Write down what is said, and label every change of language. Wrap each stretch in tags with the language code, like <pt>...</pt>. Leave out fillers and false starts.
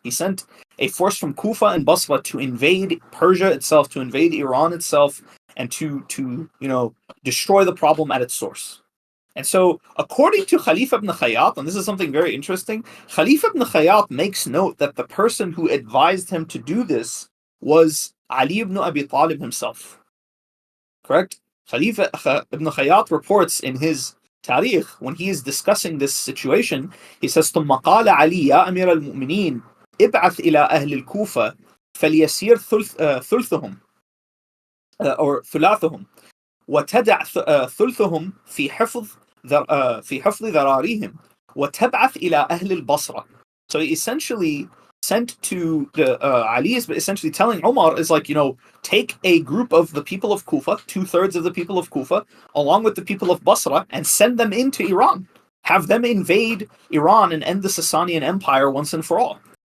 <en>He sent a force from Kufa and Basra to invade Persia itself, to invade Iran itself, and to destroy the problem at its source. And so, according to Khalifa ibn Khayyat, and this is something very interesting, Khalifa ibn Khayyat makes note that the person who advised him to do this was Ali ibn Abi Talib himself. Correct? Khalifa ibn Khayyat reports in his Tarikh, when he is discussing this situation, he says,</en> <ar>ثم قال علي يا أمير المؤمنين ابعث إلى أهل الكوفة فليسير ثلثهم أو ثلاثهم وتدع ثلثهم في حفظ في حفظ ذراريهم وتبعث إلى أهل البصرة.</ar> <en>So he essentially sent to Ali is essentially telling Umar is like, take a group of the people of Kufa, 2/3 of the people of Kufa, along with the people of Basra, and send them into Iran. Have them invade Iran and end the Sasanian Empire once and for all.</en>